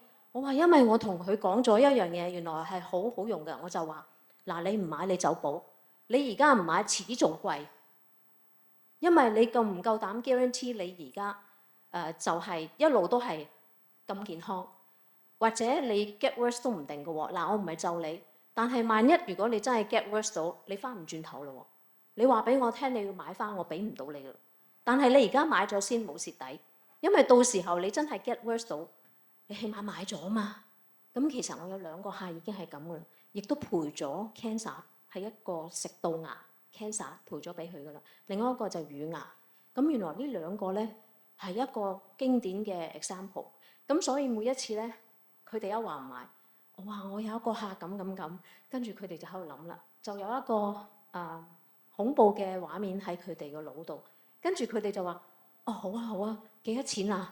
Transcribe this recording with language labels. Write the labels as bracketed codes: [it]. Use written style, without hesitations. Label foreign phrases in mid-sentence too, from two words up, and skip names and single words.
[yue] 我話因為我同佢講咗一樣嘢，原來係好好用嘅，我就話嗱，你唔買你走寶。你而家唔買，遲啲仲貴，因為你夠唔夠膽 guarantee 你而家就係一路都係咁健康。或者你 [en] get worse [yue] 都唔定嘅喎。嗱，我唔係咒你，但係萬一如果你真係 [en] get worse [yue] 到，你翻唔轉頭咯喎。你話俾我聽你要買翻，我俾唔到你嘅。但係你而家買咗先冇蝕底，因為到時候你真係 [en] get worse [yue] 到，你起碼買咗嘛。咁其實我有2個客已經係咁嘅，亦都賠咗 cancer， 係一個食道癌 cancer 賠咗俾佢噶啦，另外一個就係乳癌。咁原來呢2個咧係一個經典嘅 example。咁所以每一次咧，佢哋一話唔買，我話我有一個客咁，跟住佢哋就喺度諗啦，就有一個恐怖嘅畫面喺佢哋個腦度，跟住佢哋就話：哦，好啊，幾多錢啊？